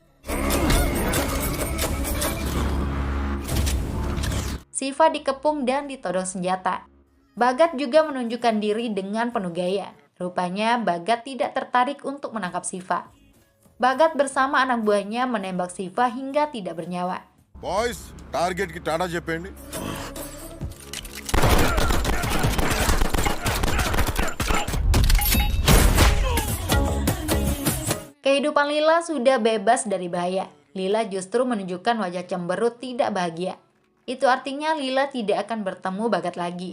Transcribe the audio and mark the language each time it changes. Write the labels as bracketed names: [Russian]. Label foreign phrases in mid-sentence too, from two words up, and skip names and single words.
[Indonesian] Siva dikepung dan ditodong senjata. Bagat juga menunjukkan diri dengan penuh gaya. Rupanya Bagat tidak tertarik untuk menangkap Siva. Bagat bersama anak buahnya menembak Siva hingga tidak bernyawa. [English] boys target [Telugu] కి టాటా చెప్పండి. [Indonesian] Kehidupan Lila sudah bebas dari bahaya. Lila justru menunjukkan wajah cemberut tidak bahagia. Itu artinya Lila tidak akan bertemu Bagat lagi.